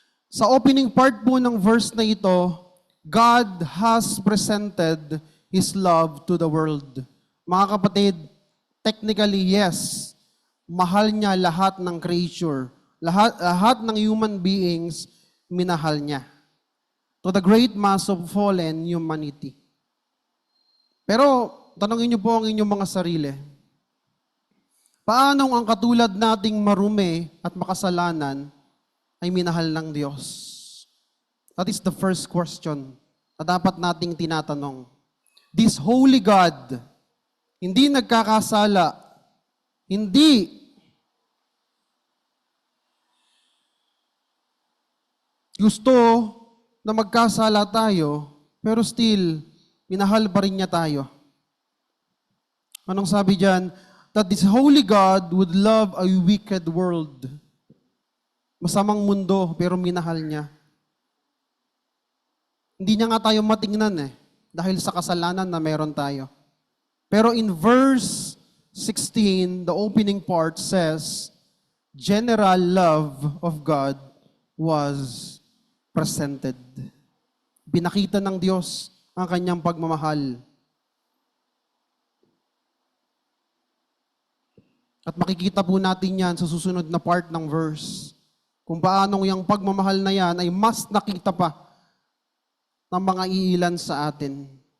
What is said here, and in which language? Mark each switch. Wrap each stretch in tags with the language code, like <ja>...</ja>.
<tl>Sa opening part po ng verse na ito,</tl> <en>God has presented His love to the world.</en> <tl>Mga kapatid,</tl> <en>technically, yes,</en> <tl>mahal niya lahat ng creature. Lahat ng human beings, minahal niya.</tl> <en>To the great mass of fallen humanity.</en> <tl>Pero, tanongin niyo po ang inyong mga sarili. Paano ang katulad nating marumi at makasalanan ay minahal ng Diyos?</tl> <en>That is the first question</en> <tl>na dapat nating tinatanong.</tl> <en>This holy God,</en> <tl>hindi nagkakasala, hindi gusto na magkasala tayo, pero still, minahal pa rin niya tayo. Anong sabi diyan?</tl> <en>That this holy God would love a wicked world.</en> <tl>Masamang mundo, pero minahal niya. Hindi niya nga tayo matingnan dahil sa kasalanan na meron tayo. Pero in verse 16,</tl> <en>the opening part says, general love of God was presented.</en> <tl>Pinakita ng Diyos ang kanyang pagmamahal. At makikita po natin yan sa susunod na part ng verse. Kung paanong yung pagmamahal na yan ay mas nakita pa ng mga iilan sa atin.</tl>